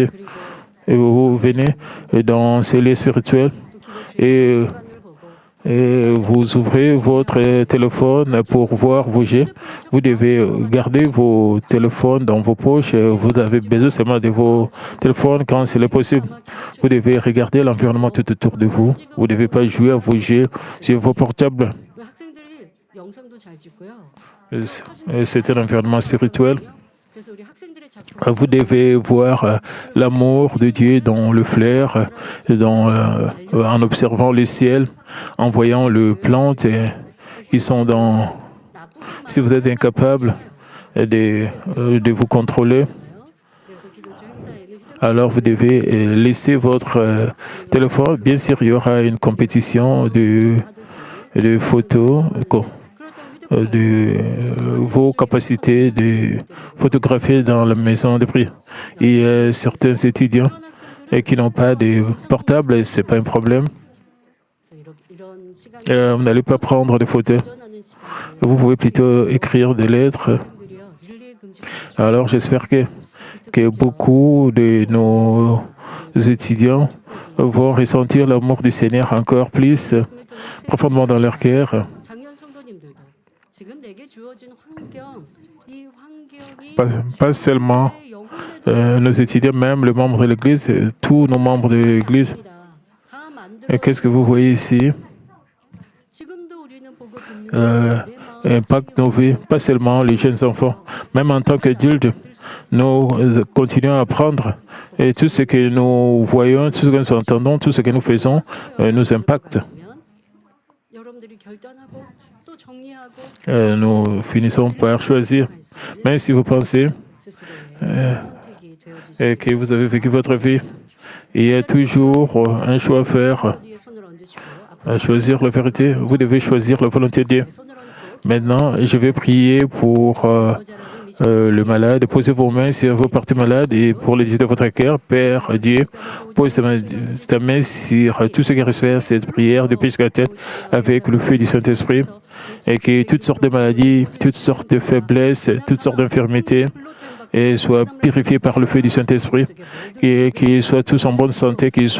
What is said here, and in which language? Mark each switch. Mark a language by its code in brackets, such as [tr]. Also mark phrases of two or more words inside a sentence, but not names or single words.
[fr] Et vous venez dans ces lieux spirituels et et vous ouvrez votre téléphone pour voir vos jets. Vous devez garder vos téléphones dans vos poches. Vous avez besoin seulement de vos téléphones quand c'est possible. Vous devez regarder l'environnement tout autour de vous. Vous ne devez pas jouer à vos jeux sur vos portables. [ko] 학생들이 영상도 잘 찍고요. [fr] C'est un environnement spirituel. [ko] 그래서 우리 학생들의 작품 [fr] Vous devez voir l'amour de Dieu dans le flair, en observant le ciel, en voyant les plantes. Ils sont dans. Si vous êtes incapable de vous contrôler, [ko] 그래서 기도처 행사에는 [fr] alors vous devez laisser votre téléphone. Bien sûr, il y aura une compétition de photos, de vos capacités de photographier dans la maison de prière. Et certains étudiants qui n'ont pas de portable, ce n'est pas un problème. [ko] 이런 시간에 [fr] Vous n'allez pas prendre de photos. [ko] 전하는 시간에 [fr] Vous pouvez plutôt écrire des lettres. [ko] 학생들이요 릴레이 금지 [fr] Alors j'espère que beaucoup de nos étudiants vont ressentir l'amour du Seigneur encore plus profondément dans leur cœur. [ko] 작년 성도님들도 지금 내게 주어진 환경 이 환경이 [fr] Pas seulement [ko] 내 영혼의 [fr] nos étudiants, même les membres de l'Église, tous nos membres de l'Église. [ko] 다 만들어 [fr] Qu'est-ce que vous voyez ici? [ko] 지금도 우리는 보고 듣는 [fr] Impacte nos vies, pas seulement les jeunes enfants. Même en tant qu'adultes, nous continuons à apprendre. Et tout ce que nous voyons, tout ce que nous entendons, tout ce que nous faisons nous impacte. [ko] 여러분들이 결단하고 또 정리하고 [fr] Nous finissons par choisir. Même si vous pensez [ko] 선택이 되어주시고 [fr] que vous avez vécu votre vie, il y a toujours un choix à faire, [ko] 뒤에 손을 얹으시고 앞으로 [fr] à choisir la vérité. Vous devez choisir la volonté de Dieu. [ko] 손을 얹고 [fr] Maintenant, je vais prier pour le malade. Posez vos mains sur vos parties malades et pour les disques de votre cœur. Père Dieu, pose ta main sur tout ce qui reçoit cette prière depuis jusqu'à la tête avec le feu du Saint-Esprit et que toutes sortes de maladies, toutes sortes de faiblesses, toutes sortes d'infirmités et soient purifiés par le feu du Saint-Esprit, qu'ils soient tous en bonne santé,